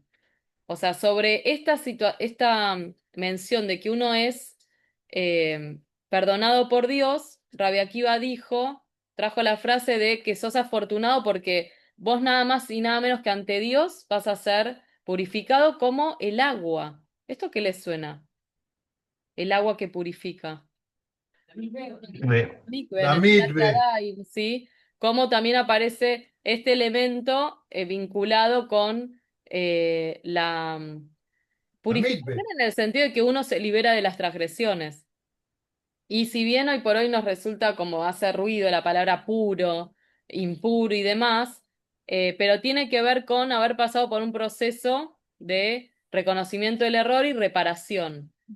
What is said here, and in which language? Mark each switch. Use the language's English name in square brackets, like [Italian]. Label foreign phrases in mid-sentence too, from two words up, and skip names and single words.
[Spanish] O sea, sobre esta mención de que uno es perdonado por Dios, Rabbi Akiva trajo la frase de que sos afortunado porque vos nada más y nada menos que ante Dios vas a ser purificado como el agua. ¿Esto qué les suena? El agua que purifica. Mikve, La [Hebrew] Netilat mitbe. Yadayim, [Spanish] ¿sí? Como también aparece este elemento vinculado con la La purificación mitbe. en el sentido de que uno se libera de las transgresiones. Y si bien hoy por hoy nos resulta como hace ruido la palabra puro, impuro y demás, pero tiene que ver con haber pasado por un proceso de reconocimiento del error y reparación.